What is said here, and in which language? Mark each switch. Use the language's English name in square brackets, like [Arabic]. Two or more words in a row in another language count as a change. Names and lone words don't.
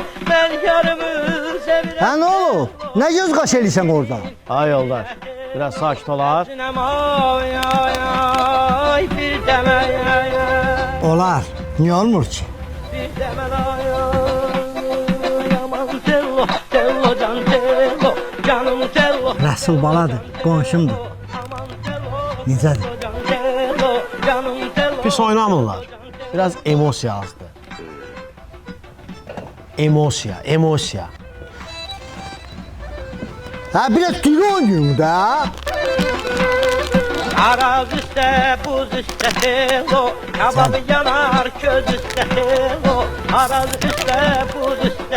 [Azerbaijani] Mən yarımı sevirəm. Hə nə olub? Nə göz qaş eləyirsən orada? Ay yoldaş, biraz sakit olar. Ay bir dəmə Olar. Niyə olmur ki? bir dəmə yaman tello can tello canım tello Rəsul baladır, qonşumdur. aman tello Necədir? can tello canım tello Pis oynamırlar. Biraz emosiya azdı. Emosiya. Hə biraz dili oynayın da. Araz üstə buz üstə tello kabab yanar köz üstə tello Araz üstə buz üstə